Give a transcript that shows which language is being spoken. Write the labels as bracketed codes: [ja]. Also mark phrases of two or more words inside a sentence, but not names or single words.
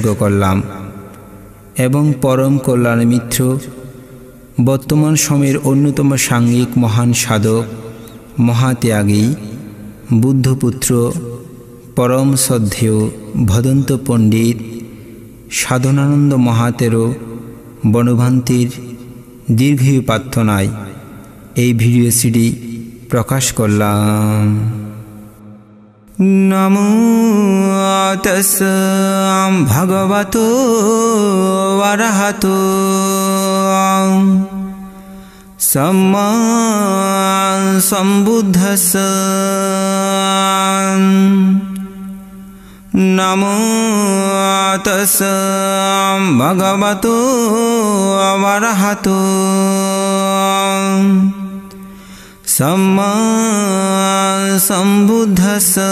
[bn] করলাম, এবং পরম কল্যাণ মিত্র বর্তমান সময়ের অন্যতম সাঙ্গিক মহান সাধক মহাত্যাগী বুদ্ধপুত্র পরম শ্রদ্ধেয় ভদন্ত পণ্ডিত সাধনানন্দ মহাতেরও বনভান্তির দীর্ঘায়ু প্রার্থনায় এই ভিডিও সিডি প্রকাশ করলাম। [pi] নমো তস্স ভগবতো অরহতো सम्मा सम्बुद्धस्स। नमो तस्स भगवतो अरहतो सम्मा सम्बुद्धस्स।